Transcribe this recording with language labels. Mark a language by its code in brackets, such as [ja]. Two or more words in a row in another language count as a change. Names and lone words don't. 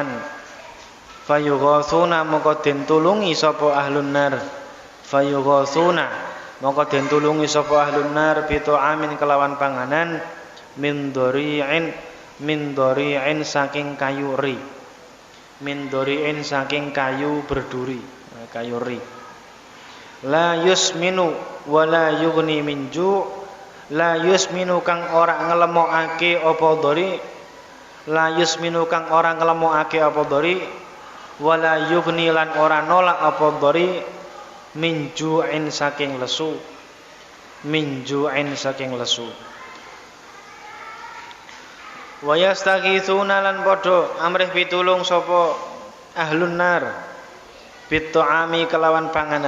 [jv] Fayughatsuna mongko den tulungi sapa [ar] أهل النار. [jv] Fayughatsuna mongko den tulungi sapa [ar] أهل النار بطعام [jv] kelawan panganan [ar] من ضريع [jv] saking kayu ri. [ar] من ضريع [jv] saking kayu berduri, kayu ri. [ar] لا يسمن ولا يغني من جوع'. لا يسمن [jv] kang ora nglemokake apa dhari, [ar] لا يسمن [jv] kang ora nglemokake apa dhari, [ar] ولا يغني [jv] lan ora nolak apa dhari [ar] من جوع [jv] saking lesu. [ar] ويستغيثون [jv] lan padha amrih pitulung sapa [ar] أهل النار بطعام [jv] kelawan panganan.